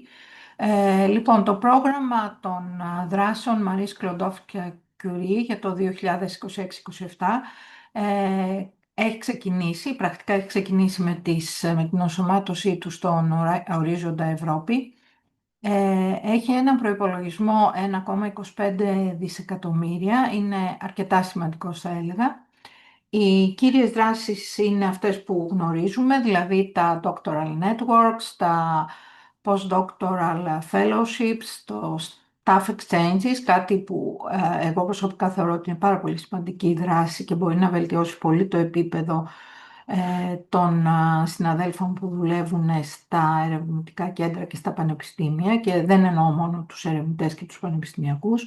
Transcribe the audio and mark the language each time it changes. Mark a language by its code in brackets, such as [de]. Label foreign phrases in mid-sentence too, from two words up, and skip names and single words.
[el] Λοιπόν, το πρόγραμμα των δράσεων Marie Skłodowska-Curie για το 2026-2027 έχει ξεκινήσει, πρακτικά έχει ξεκινήσει με την ενσωμάτωσή του στον ορίζοντα Ευρώπη. Έχει έναν προϋπολογισμό 1,25 δισεκατομμύρια, είναι αρκετά σημαντικός θα έλεγα. Οι κύριες δράσεις είναι αυτές που γνωρίζουμε, δηλαδή τα [en] doctoral networks, [el] τα [en] postdoctoral fellowships, [el] το [en] staff exchanges, [el] κάτι που εγώ προσωπικά θεωρώ ότι είναι πάρα πολύ σημαντική δράση και μπορεί να βελτιώσει πολύ το επίπεδο των συναδέλφων που δουλεύουν στα ερευνητικά κέντρα και στα πανεπιστήμια, και δεν εννοώ μόνο τους ερευνητές και τους πανεπιστημιακούς.